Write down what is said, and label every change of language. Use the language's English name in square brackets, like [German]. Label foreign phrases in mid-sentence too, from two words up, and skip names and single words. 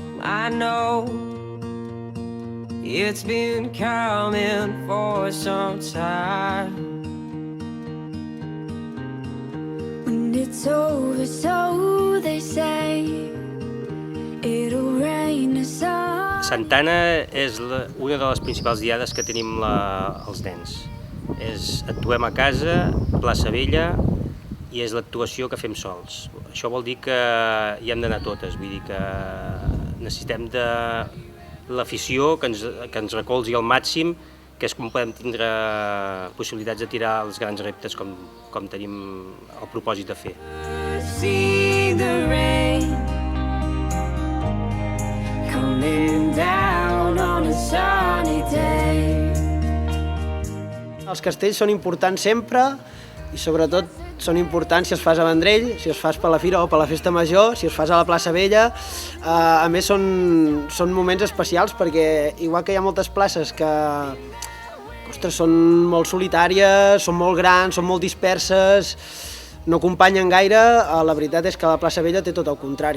[English] I know it's been coming for some time. When it's over, so they say, it'll rain a sun. [Catalan] Santana és una de les principals diades que tenim els nens. Actuem a casa, plaça Vella, i és l'actuació que fem sols. Això vol dir que hi hem d'anar totes, vull dir que necessitem de l'afició que ens recolzi al màxim, que és com podem tindre possibilitats de tirar els grans reptes com tenim el propòsit de fer. [English] See the rain coming down on a sunny day. [Catalan] Els castells són importants sempre i sobretot són importants si els fas a Vendrell, si els fas per la Fira o per la Festa Major, si els fas a la plaça Vella. A més són moments especials perquè igual que hi ha moltes places que són molt solitàries, són molt grans, són molt disperses, no acompanyen gaire, la veritat és que la plaça Vella té tot el contrari.